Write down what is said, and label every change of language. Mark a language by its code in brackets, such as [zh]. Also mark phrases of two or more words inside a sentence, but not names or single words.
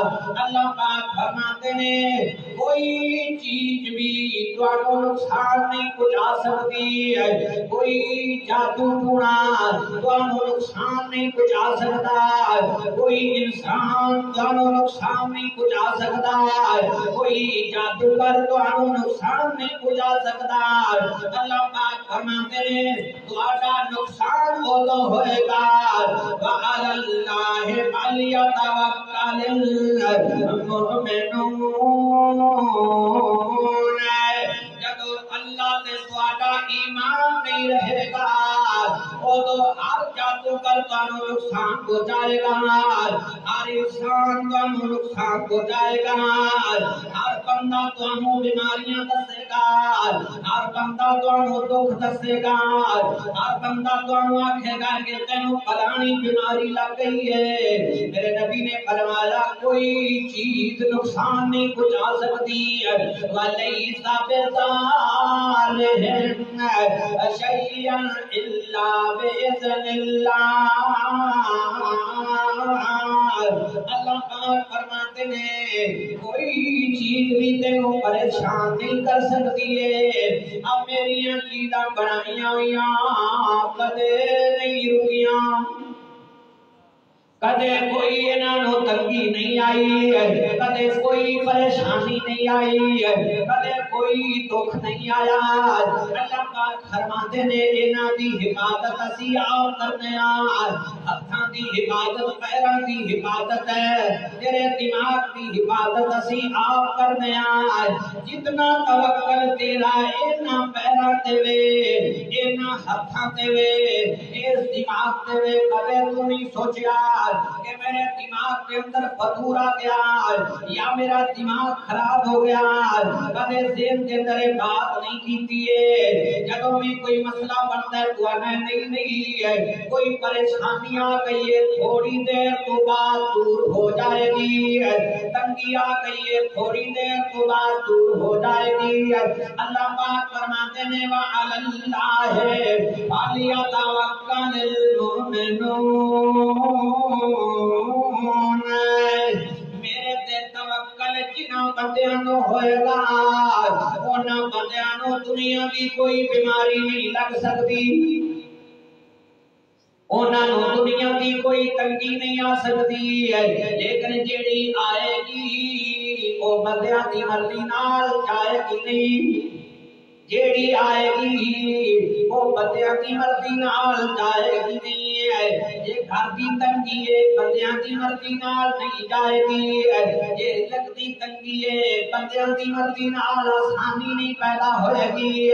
[ur] اللہ پاک فرماتے ہیں کوئی چیز بھی تمہیں نقصان نہیں پہنچا سکتی ہے، کوئی جادو ٹونا تمہیں نقصان نہیں پہنچا سکتا، کوئی انسان تمہیں نقصان نہیں پہنچا سکتا، کوئی جادوگر تمہیں نقصان نہیں پہنچا سکتا۔ اللہ پاک فرماتے ہیں تمہارا نقصان ادو ہوئے گا [ar] وَعَلَى اللَّهِ فَلْيَتَوَكَّلِ الْمُؤْمِنُونَ۔ [pa] جدو اللہ تے تہاڈا ایمان نہیں رہے گا ادو ہر جادوگر تانوں نقصان پہنچائے گا، ہر انسان تانوں نقصان پہنچائے گا، ہر بندہ تانوں بیماریاں دسے گا، ہر بندہ تانوں دکھ دسے گا، ہر بندہ تانوں آکھے گا کہ تینوں فلانی بیماری لگ گئی ہے۔ [ur] میرے نبی نے فرمایا کوئی چیز نقصان نہیں پہنچا سکتی، [ar] وَلَيْسَ بِضَارِّهِمْ شَيْئًا إِلَّا بِإِذْنِ اللَّهِ۔ [pa] اللہ پاک فرماتے ہیں کوئی چیز بھی تینوں پریشان نہیں کر سکتی ہے، اب میری چیزاں بنائیاں ہوئیاں کدے نہیں رکیاں، کدے کوئی انہوں تنگی نہیں آئی ہے، کدے کوئی پریشانی نہیں آئی ہے، کدے کوئی دکھ نہیں آیا۔ اللہ پاک فرماتے نے انہاں دی حفاظت اسی آپ کرنے ہتھاں دی حفاظت، پیراں دی حفاظت ہے، تیرے دماغ دی حفاظت اسی آپ کرنے جتنا توکل تیرا انہاں پیراں تے وے، انہاں ہتھاں تے وے، اس دماغ تے وے، کدے تو نہیں سوچیا کہ میرے دماغ کے اندر فطور آ گیا یا میرا دماغ خراب ہو گیا، کدے ذہن کے اندر بات نہیں کیتی ہے۔ [ur] جدوں بھی کوئی مسئلہ بنتا ہے تو نہیں ہے، کوئی پریشانی آ گئی ہے تھوڑی دیر تو بعد دور ہو جائے گی، تنگی آ گئی ہے تھوڑی دیر تو بعد دور ہو جائے گی۔ اللہ پاک فرماتے ہیں [ar] وَعَلَى اللَّهِ فَلْيَتَوَكَّلِ الْمُؤْمِنُونَ۔ [pa] میرے تے توکل جنہاں بندیاں نو ہوئے گا انہاں بندیاں نو دنیا دی کوئی بیماری نہیں لگ سکتی، انہاں نو دنیا دی کوئی تنگی نہیں آ سکتی، لیکن جیڑی آئے گی وہ بندیاں دی مرضی نال جائے گی نہیں، جیڑی آئے گی وہ بندیاں دی مرضی نال جائے گی نہیں، یہ گھر دی تنگی ہے بندیاں دی مرضی نال نہیں جائے گی، یہ رزق دی تنگی ہے بندیاں دی مرضی نال آسانی نہیں پیدا ہوئے گی۔